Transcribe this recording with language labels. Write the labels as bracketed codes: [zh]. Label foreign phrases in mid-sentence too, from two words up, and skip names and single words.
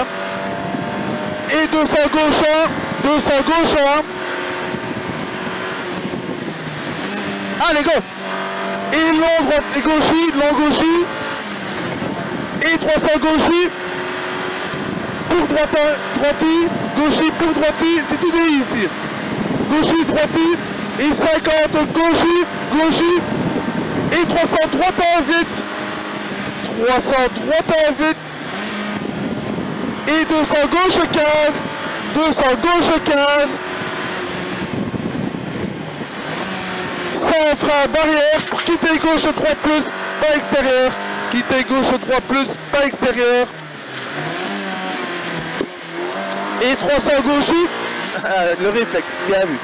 [fr] Et 200 gauche 200 gauche 1. Allez, go! Et long droite et gauchi, et 300 gauchi, pour droiti, gauchi pour droiti, c'est tout dit ici. Gauchi, droiti, et 50 gauchi, et 300 droitin vite. 300 droitin vite. Et 200 gauche 15, 200 gauche 15. Sans frein barrière pour quitter gauche 3 plus, pas extérieur. Quitter gauche 3 plus, pas extérieur. Et 300 gauchi, le réflexe, bien vu.